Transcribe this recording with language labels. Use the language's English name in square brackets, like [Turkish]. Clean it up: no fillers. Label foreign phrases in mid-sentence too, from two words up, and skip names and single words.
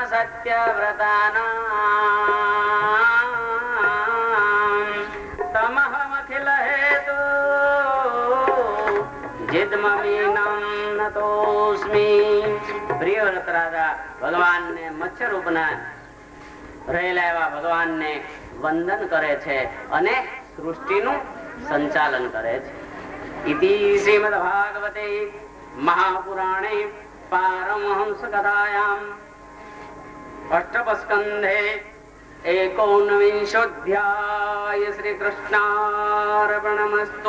[Sanskrit] सत्यव्रतानां तमहमखिल हेतु जिद्ममीनं नतोस्मि। [Gujarati] પ્રિય વ્રત રાજા ભગવાન ને મત્સ્ય રૂપના રહેલા એવા ભગવાનને વંદન કરે છે અને સૃષ્ટિનું સંચાલન કરે છે. [Sanskrit] ઇતિ શ્રીમદ ભાગવતે મહાપુરાણે પારમહંસ કથાયામ અષ્ટમસ્કંધે એકોનવિંશોધ્યાય શ્રી કૃષ્ણાર્પણમસ્તુ.